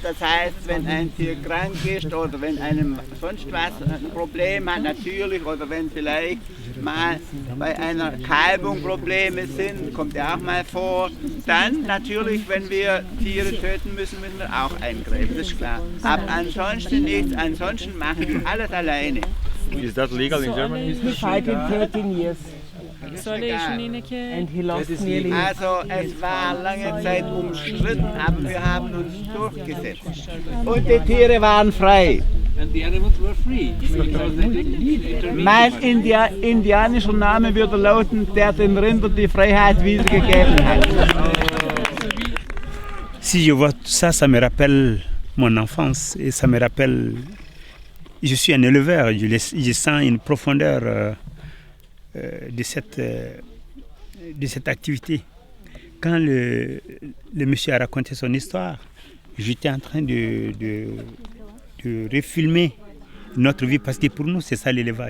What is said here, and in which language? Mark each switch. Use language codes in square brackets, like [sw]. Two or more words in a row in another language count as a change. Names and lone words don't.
[de] Das heißt, wenn ein Tier krank ist oder wenn einem sonst was ein Problem hat, natürlich, oder wenn vielleicht mal bei einer Kalbung Probleme sind, kommt ja auch mal vor. Dann natürlich, wenn wir Tiere töten müssen, müssen wir auch eingreifen, das ist klar. Aber ansonsten nichts, ansonsten machen wir alles alleine. [en] Is that legal in Germany? 13 years. And he lost nearly. [de] Also es war lange Zeit umstritten, aber wir haben uns durchgesetzt. Und die Tiere waren frei. Mein indianischer Name würde lauten, der den Rindern die Freiheit wiedergegeben hat. [fr] Si je vois tout ça, ça me rappelle mon enfance et ça me rappelle. Je suis un éleveur, je sens une profondeur de cette activité. Quand le monsieur a raconté son histoire, j'étais en train de refilmer notre vie parce que pour nous c'est ça l'élevage.